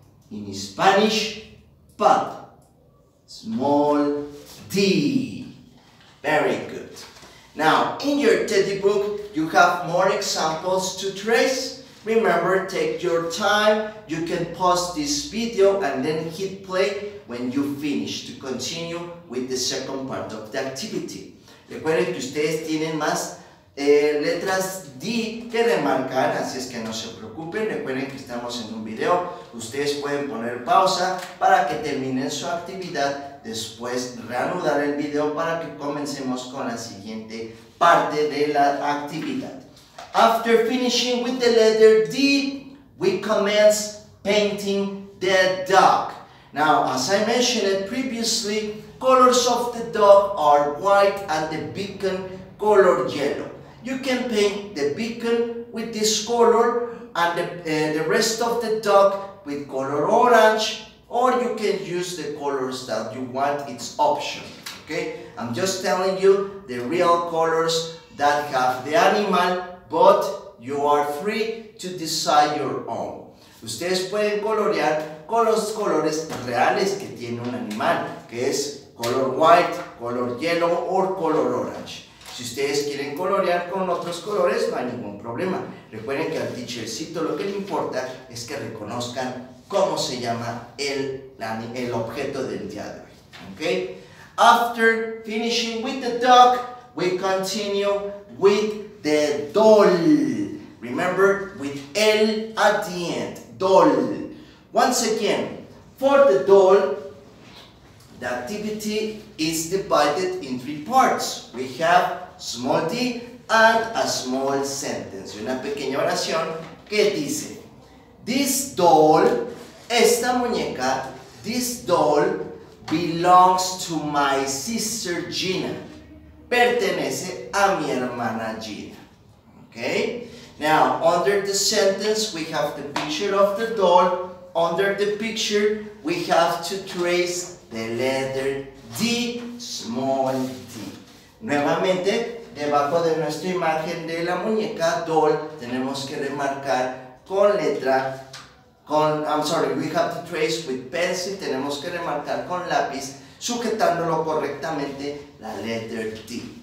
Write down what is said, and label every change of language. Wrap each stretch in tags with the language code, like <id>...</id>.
<en>In Spanish, pup. Small d. Very good. Now, in your teddy book, you have more examples to trace. Remember, take your time. You can pause this video and then hit play when you finish to continue with the second part of the activity.</en> <es>Recuerden que ustedes tienen más letras D que remarcar, así es que no se preocupen. Recuerden que estamos en un video. Ustedes pueden poner pausa para que terminen su actividad, después reanudar el video para que comencemos con la siguiente parte de la actividad.</es> <en>After finishing with the letter D, we commence painting the dog. Now, as I mentioned it previously, colors of the dog are white and the beacon color yellow. You can paint the beacon with this color and the rest of the dog with color orange, or you can use the colors that you want. It's optional, okay? I'm just telling you the real colors that have the animal, but you are free to decide your own.</en> <es>Ustedes pueden colorear con los colores reales que tiene un animal, que es color white, color yellow o color orange. Si ustedes quieren colorear con otros colores, no hay ningún problema. Recuerden que al teachercito lo que le importa es que reconozcan cómo se llama el objeto del día de hoy.</es> <en>Okay? After finishing with the dog, we continue with the doll. Remember, with L at the end. Doll. Once again, for the doll, the activity is divided in 3 parts. We have small d and a small sentence.</en> <es>Una pequeña oración que dice:</es> <en>This doll,</en> <es>esta muñeca,</es> <en>this doll belongs to my sister Gina.</en> <es>Pertenece a mi hermana Gina.</es> <en>Okay? Now, under the sentence, we have the picture of the doll. Under the picture, we have to trace the letter D, small d.</en> <es>Nuevamente, debajo de nuestra imagen de la muñeca doll, tenemos que remarcar con letra,</es> <en>we have to trace with pencil,</en> <es>tenemos que remarcar con lápiz, sujetándolo correctamente la letter D.</es>